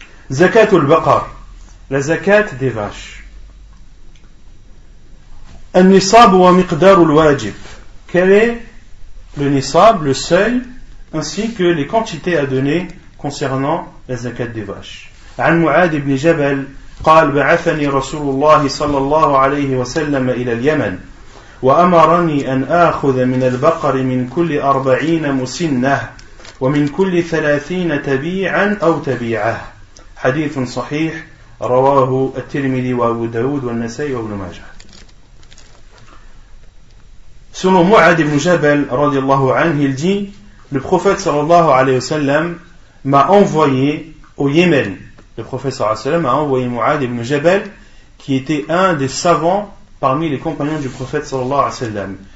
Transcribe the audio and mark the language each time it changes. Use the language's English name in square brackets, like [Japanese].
[French] Zakatul baqar, la zakat des vaches. [Arabic] النصاب ومقدار الواجب. [French] Quel est le nisab, le seuil, ainsi que les quantités à donner concernant la zakat des vaches. [Arabic] عن معاذ بن جبل قال بعثني رسول الله صلى الله عليه وسلم إلى اليمن وأمرني أن آخذ من البقر من كل 40 مسنة ومن كل 30 تبيعا أو تبيعة. حديث صحيح رواه الترمذي وأبو داود والنسائي وابن ماجه. [French] Selon Mu'ad ibn Jabal, radiallahu anhu, il dit, le prophète sallallahu alayhi wa sallam m'a envoyé au Yémen. Le prophète sallallahu alayhi wa sallam a envoyé Mu'ad ibn Jabal, qui était un des savants parmi les compagnons du prophète sallallahu alayhi wa sallam.